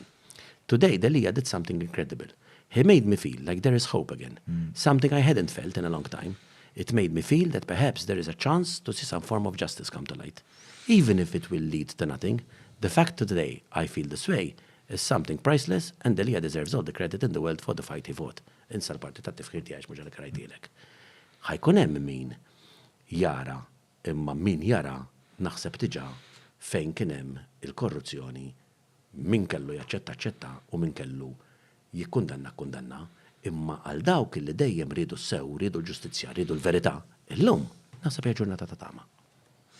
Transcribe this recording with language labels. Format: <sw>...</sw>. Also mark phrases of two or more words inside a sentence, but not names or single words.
<en>Today, Delia did something incredible. He made me feel like there is hope again, something I hadn't felt in a long time. It made me feel that perhaps there is a chance to see some form of justice come to light. Even if it will lead to nothing, the fact that today I feel this way is something priceless and Delia deserves all the credit in the world for the fight he fought.</en> <mt>Insa l-parti ta' tifkir tiegħek mhux għalek rajtilek. Ħajkun hemm min jara, imma min jara naħseb diġà fejn kien hemm il-korruzzjoni, min kellu jaċċetta u min kellu jikkundanna, imma għal dawk li dejjem ridu s-sew, ridu l-ġustizzja, ridu l-verità, illum naħseb hija ġurnata ta' tama.</mt>